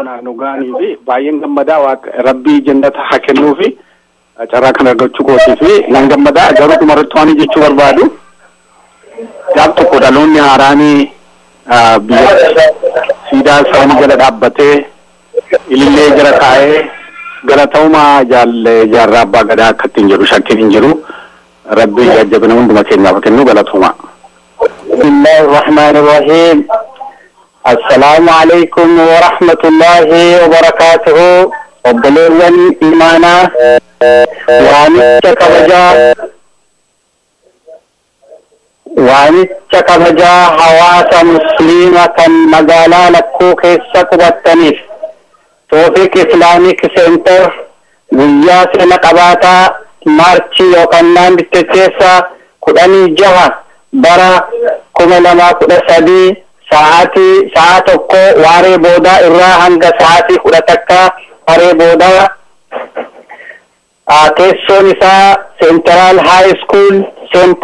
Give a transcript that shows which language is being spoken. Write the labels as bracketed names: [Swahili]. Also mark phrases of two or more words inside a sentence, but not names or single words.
[Oromo] doonaan nu ga'anii fi baay'een gammadaa rabbii jannata haa kennuu fi carraa kana argachuu kootii fi nan gammadaa garuu dhumarratti waan jechuu barbaadu gaaf tokko dhaloonni haaraanii biyya siidaa isaanii jala dhaabbatee ilillee jala taa'ee galataumaa jaarraa abbaa gadaa akka ittiin jedhu shakkiin hin jiru rabbi jajjabina hunduma keenyaaf kennu galataumaa. [Arabic] بسم الله الرحمن الرحيم. السلام عليكم ورحمة الله وبركاته. [Oromo] Obboleewwan imaanaa waamicha kabajaa hawaasa musliima kan magaalaa Lakkuu keessa qubattaniif Tawfiq Islamic Center guyyaa seena qabaataa maarchii yookaan naannoo 16 bara 2013 sa'a tokko waaree boodaa irraa hanga sa'aatii 11 waaree boodaa teessoon isaa Central High School St.